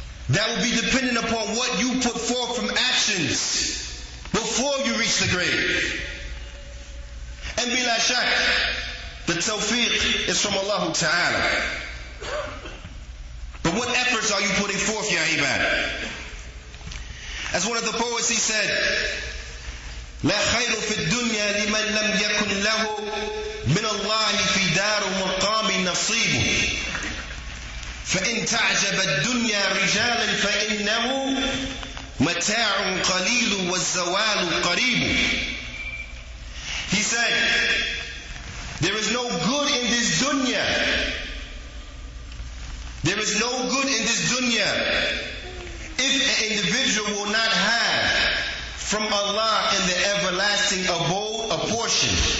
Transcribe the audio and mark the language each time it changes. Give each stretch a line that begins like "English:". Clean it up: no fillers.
English: That will be dependent upon what you put forth from actions before you reach the grave. And bila shak, the tawfiq is from Allah Ta'ala. But what efforts are you putting forth, ya ibad?
Arabic: As one of the poets, he said, لا خير في الدنيا لمن لم يكن له من الله في دار مقام نصيب فإن تعجب الدنيا رجالا فإنه متاع قليل والزوال قريب.
English: He said, there is no good in this dunya. There is no good in this dunya if an individual will not have from Allah in the everlasting abode a portion.